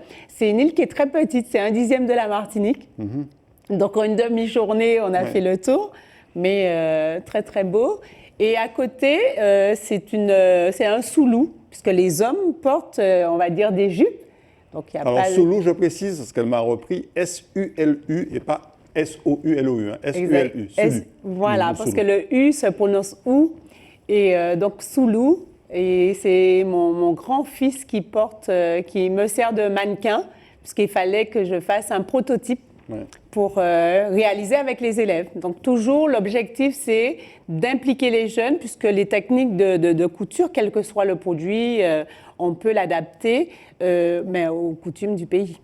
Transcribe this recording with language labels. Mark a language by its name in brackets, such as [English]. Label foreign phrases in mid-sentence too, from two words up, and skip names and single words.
[French] C'est une île qui est très petite, c'est 1/10 de la Martinique. Donc, en une demi-journée, on a fait le tour, mais très, très beau. Et à côté, c'est un soulou, puisque les hommes portent, on va dire, des jupes. Donc, alors, soulou, je précise, parce qu'elle m'a repris S-U-L-U et pas S-O-U-L-O-U. Hein. S-U-L-U, soulou. Voilà, parce que le U se prononce OU. Et donc, soulou, et c'est mon grand-fils qui me sert de mannequin, puisqu'il fallait que je fasse un prototype pour réaliser avec les élèves. Donc, toujours, l'objectif, c'est d'impliquer les jeunes, puisque les techniques de couture, quel que soit le produit, on peut l'adapter, mais aux coutumes du pays.